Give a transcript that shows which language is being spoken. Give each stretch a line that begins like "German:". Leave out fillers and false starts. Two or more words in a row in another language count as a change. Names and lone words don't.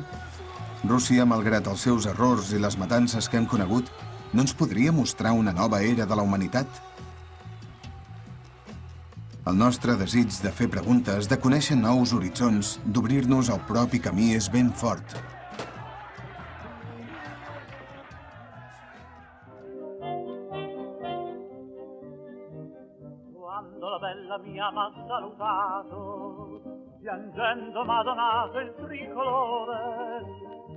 Catalan: Rússia, malgrat els seus errors i les matances que hem conegut, no ens podria mostrar una nova era de la humanitat? El nostre desig de fer preguntes, de conèixer nous horitzons, d'obrir-nos al propi camí és ben fort.
Italian: Quando la bella mia m'ha salutato, piangendo m'ha donato il tricolore,